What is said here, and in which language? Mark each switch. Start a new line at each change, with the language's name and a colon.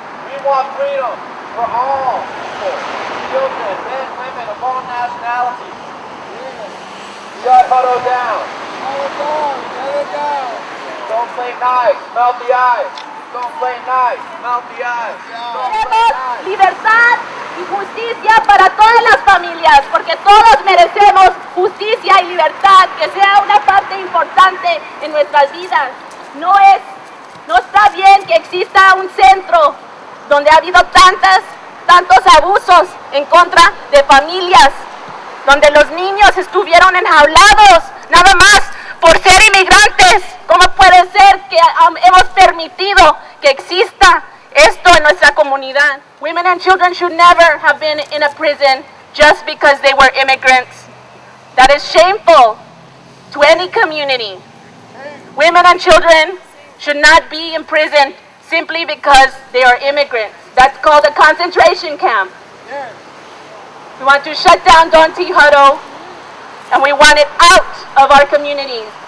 English: We want freedom for all people, children, men, women of all nationalities. Shut Hutto down. Shut it down. Don't play nice, melt the ice. Don't play nice, melt the ice.
Spanish: Queremos libertad y justicia para todas las familias, porque todos merecemos justicia y libertad, que sea una parte importante en nuestras vidas. No está bien que exista un centro donde ha habido tantos abusos en contra de familias, donde los niños estuvieron enjaulados nada más por ser inmigrantes. ¿Cómo puede ser que hemos permitido que exista esto en nuestra comunidad?
English: Women and children should never have been in a prison just because they were immigrants. That is shameful to any community. Women and children should not be in prison simply because they are immigrants. That's called a concentration camp. We want to shut down Don T Hutto, and we want it out of our communities.